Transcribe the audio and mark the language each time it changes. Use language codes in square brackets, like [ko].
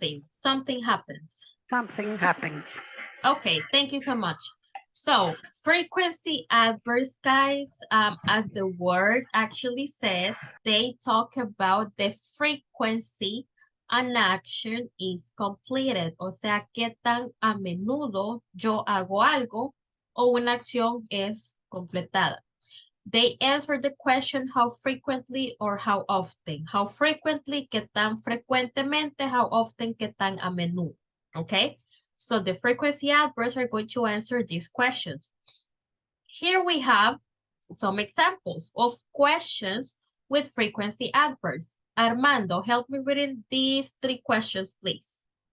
[en] Something happens. Something happens. Okay, thank you so much. So, frequency adverbs, guys, as the word actually says, they talk about the frequency an action is completed. [es] O sea, qué tan a menudo yo hago algo o una acción es completada. [en] They answer the question how frequently or how often. How frequently, [es] qué tan frecuentemente, [en] how often, [es] qué tan a menudo. [en] Okay? So the frequency adverbs are going to answer these questions. Here we have some examples of questions with frequency adverbs. Armando, help me reading these 3 questions, please.